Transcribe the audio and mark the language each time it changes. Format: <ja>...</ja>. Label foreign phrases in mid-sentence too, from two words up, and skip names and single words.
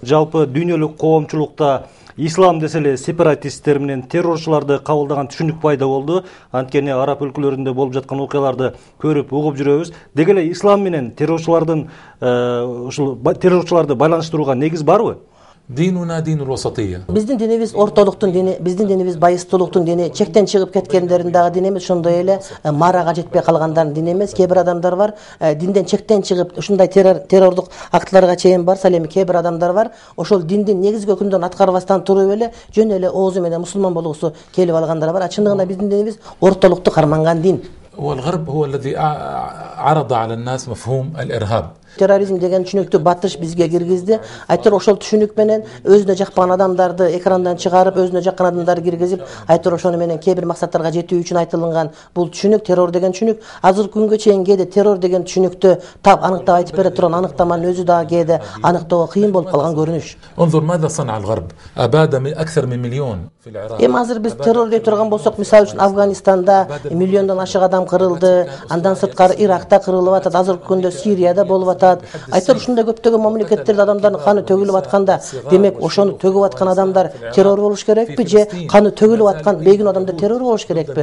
<ky>Жалпы дүйнөлүк коомчулукта ислам деселе сепаратисттер менен террорчуларды кабылдаган түшүнүк пайда болду. Анткени араб өлкөлөрүндө болуп жаткан окуяларды көрүп угуп жүрөбүз. Деги эле ислам менен террорчуларды байланыштырууга негиз барбы?</ky> <ar>ديننا دين الوسطية.</ar> <ky>Биздин динибиз ортолуктун дини, биздин динибиз байыстуулуктун дини, чектен чыгып кеткендердин дагы дини эмес, ошондой эле марага жетпей калгандардын дини эмес. Кээ бир адамдар бар, динден чектен чыгып ушундай террордук актларга чейин барса, ал эми кээ бир адамдар бар, ошол диндин негизги өкүмдөрүн аткарбастан туруп эле жөн эле оозу менен мусулман болгусу келип алгандар бар. Чындыгында биздин динибиз ортолукту карманган дин.</ky> <ar>والغرب هو الذي عرض على الناس مفهوم الإرهاب.</ar> <ky>Терроризм деген түшүнүктү батыш бизге киргизди. Айтор ошол түшүнүк менен өзүнө жакпаган адамдарды экрандан чыгарып, өзүнө жаккан адамдарды киргизип, айтор ошону менен кээ бир максаттарга жетүү үчүн айтылган бул түшүнүк, террор деген түшүнүк. Азыркы күнгө чейин кээде террор деген түшүнүктү тап аныктап айтып бере турган аныктаманын өзү дагы кээде аныктоого кыйын болуп калган көрүнүш.</ky> <ar>انظر ماذا صنع الغرب. أباد أكثر من مليون في العراق.</ar> <ky>Эми азыр биз террор деп турган болсок, мисалы үчүн Афганистанда миллиондон ашык адам кырылды, андан сырткары Иракта кырылып атат, азыркы күндө Сирияда болуп атат. Айтор ушундай көптөгөн мамлекеттерде адамдардын каны төгүлүп атканда, демек ошону төгүп аткан адамдар террор болуш керекпи же каны төгүлүп аткан бейгүнөө адамдар террор болуш керекпи?</ky>